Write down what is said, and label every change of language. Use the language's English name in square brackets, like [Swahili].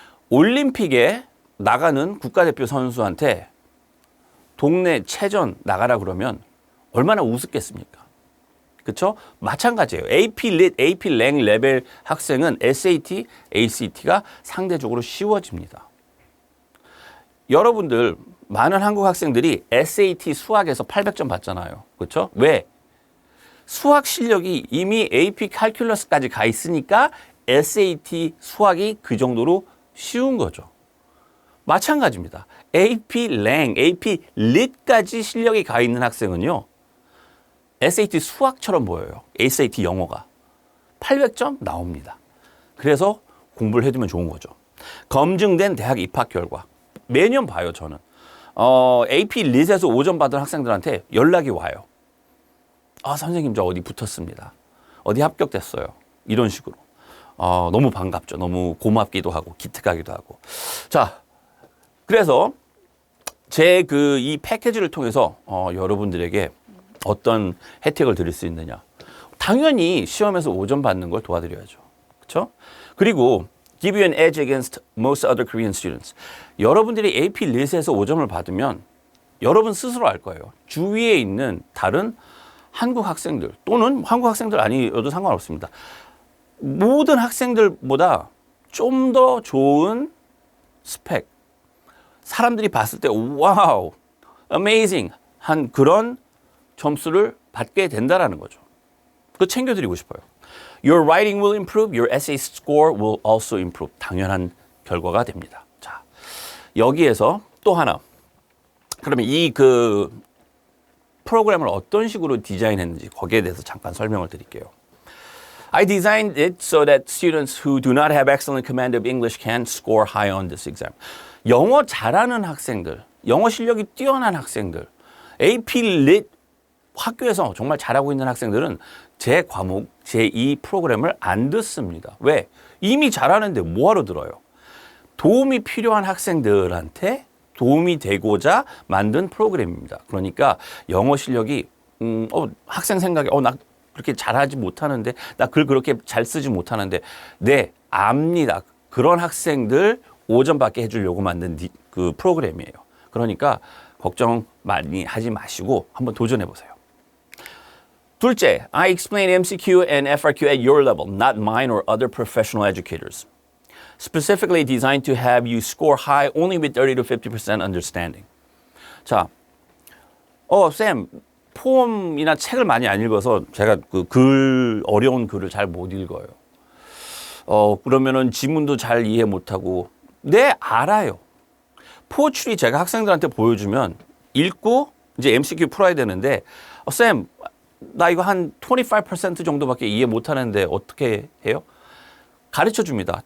[Korean] 올림픽에 나가는 국가대표 선수한테 동네 체전 나가라 그러면 얼마나 우습겠습니까? 그렇죠? 마찬가지예요. AP Lit, AP Lang 레벨 학생은 SAT, ACT가 상대적으로 쉬워집니다. 여러분들 많은 한국 학생들이 SAT 수학에서 800점 받잖아요. 그렇죠? 왜? 수학 실력이 이미 AP 칼큘러스까지 가 있으니까 SAT 수학이 그 정도로 쉬운 거죠. 마찬가지입니다. AP Lang, AP Lit까지 실력이 가 있는 학생은요. SAT 수학처럼 보여요. SAT 영어가. 800점 나옵니다. 그래서 공부를 해두면 좋은 거죠. 검증된 대학 입학 결과. 매년 봐요, 저는. AP 릿에서 5점 받은 학생들한테 연락이 와요. 아, 선생님, 저 어디 붙었습니다. 어디 합격됐어요. 이런 식으로. 너무 반갑죠. 너무 고맙기도 하고, 기특하기도 하고. 자, 그래서 제 이 패키지를 통해서 여러분들에게 어떤 혜택을 드릴 수 있느냐. 당연히 시험에서 5점 받는 걸 도와드려야죠. 그렇죠? [English] 그리고 give you an edge against most other Korean students. [Korean] 여러분들이 AP 릿에서 5점을 받으면 여러분 스스로 알 거예요. 주위에 있는 다른 한국 학생들 또는 한국 학생들 아니어도 상관없습니다. 모든 학생들보다 좀 더 좋은 스펙. 사람들이 봤을 때 와우, amazing 한 그런 점수를 받게 된다라는 거죠. 그거 챙겨드리고 싶어요. [English] Your writing will improve, your essay score will also improve. [Korean] 당연한 결과가 됩니다. 자, 여기에서 또 하나. 그러면 이 프로그램을 어떤 식으로 디자인했는지 거기에 대해서 잠깐 설명을 드릴게요. [English] I designed it so that students who do not have excellent command of English can score high on this exam. [Korean] 영어 잘하는 학생들, 영어 실력이 뛰어난 학생들, AP Lit 학교에서 정말 잘하고 있는 학생들은 제 과목, 제 이 프로그램을 안 듣습니다. 왜? 이미 잘하는데 뭐하러 들어요? 도움이 필요한 학생들한테 도움이 되고자 만든 프로그램입니다. 그러니까 영어 실력이 학생 생각에 나 그렇게 잘하지 못하는데 나 글 그렇게 잘 쓰지 못하는데 네, 압니다. 그런 학생들 5점 받게 해주려고 만든 그 프로그램이에요. 그러니까 걱정 많이 하지 마시고 한번 도전해 보세요. [English] 둘째, I explain MCQ and FRQ at your level, not mine or other professional educators. Specifically designed to have you score high only with 30 to 50% understanding. [Korean] 자, 쌤, 포럼이나 책을 많이 안 읽어서 제가 어려운 글을 잘 못 읽어요. 그러면은 지문도 잘 이해 못하고. 네, 알아요. 포출이 제가 학생들한테 보여주면 읽고 이제 MCQ 풀어야 되는데, 쌤, 나 이거 한 25% 정도밖에 이해 못하는데 어떻게 해요? 가르쳐 줍니다.